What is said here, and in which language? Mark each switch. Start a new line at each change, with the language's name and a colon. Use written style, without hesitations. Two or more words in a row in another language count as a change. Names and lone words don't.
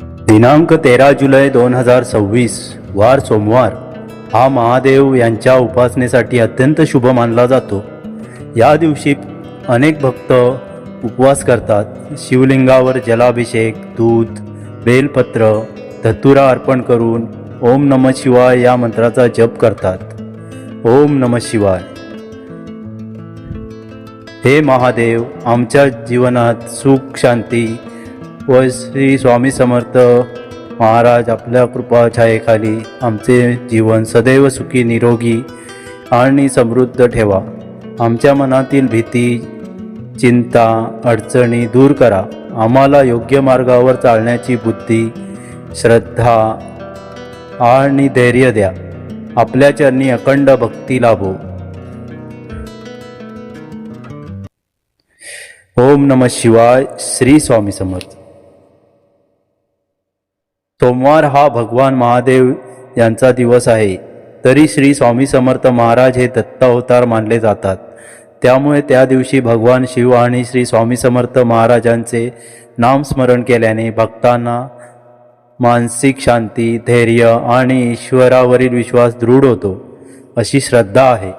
Marathi: दिनांक 13 जुलै 2026 वार सोमवार हा महादेव यांच्या उपासनेसाठी अत्यंत शुभ मानला जातो। या दिवशी अनेक भक्त उपवास करतात, शिवलिंगावर जलाभिषेक, दूध, बेलपत्र, धतुरा अर्पण करून
Sanskrit: ओम नमः शिवाय
Marathi: या मंत्राचा जप करतात।
Sanskrit: ओम नमः शिवाय।
Marathi: हे महादेव, आमच्या जीवनात सुख, शांती व श्री स्वामी समर्थ महाराज आपल्या कृपा छायेखाली आमचे जीवन सदैव सुखी, निरोगी आणि समृद्ध ठेवा। आमच्या मनातील भीती, चिंता, अडचणी दूर करा। आम्हाला योग्य मार्गावर चालण्याची बुद्धी, श्रद्धा आणि धैर्य द्या। आपल्या चरणी अखंड भक्ती लाभो।
Sanskrit: ओम नमः शिवाय।
Marathi: श्री स्वामी समर्थ। सोमवार हा भगवान महादेव यांचा दिवस आहे, तरी श्री स्वामी समर्थ महाराज हे दत्तावतार मानले जातात। त्यामुळे त्या दिवशी भगवान शिव आणि श्री स्वामी समर्थ महाराजांचे नामस्मरण केल्याने भक्तांना मानसिक शांती, धैर्य आणि ईश्वरावरील विश्वास दृढ होतो, अशी श्रद्धा आहे।